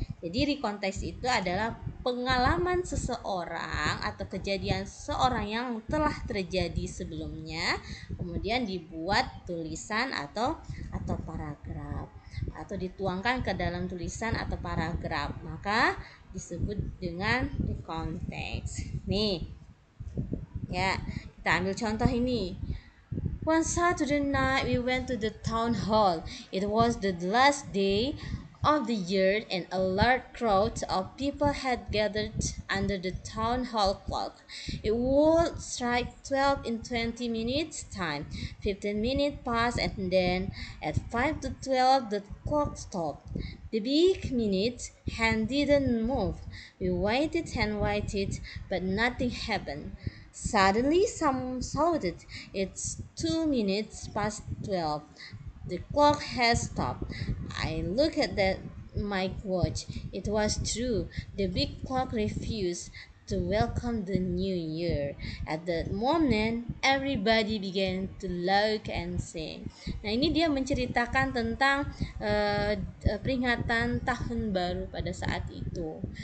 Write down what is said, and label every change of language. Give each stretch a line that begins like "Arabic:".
Indonesian: Jadi rekonteks itu adalah pengalaman seseorang atau kejadian seseorang yang telah terjadi sebelumnya kemudian dibuat tulisan atau paragraf. atau dituangkan ke dalam tulisan atau paragraf, maka disebut dengan the context. Nih, ya, kita ambil contoh ini.
English: One Saturday night we went to the town hall. It was the last day of the year and a large crowd of people had gathered under the town hall clock. It would strike 12 in 20 minutes time. 15 minutes passed and then at 5 to 12 the clock stopped. The big minute hand didn't move. We waited and waited, but nothing happened. Suddenly, someone shouted, "It's 2 minutes past 12. The clock has stopped." I looked at my watch. It was true. The big clock refused to welcome the new year. At that moment, everybody began to laugh and sing.
Indonesian: Nah, ini dia menceritakan tentang peringatan tahun baru pada saat itu.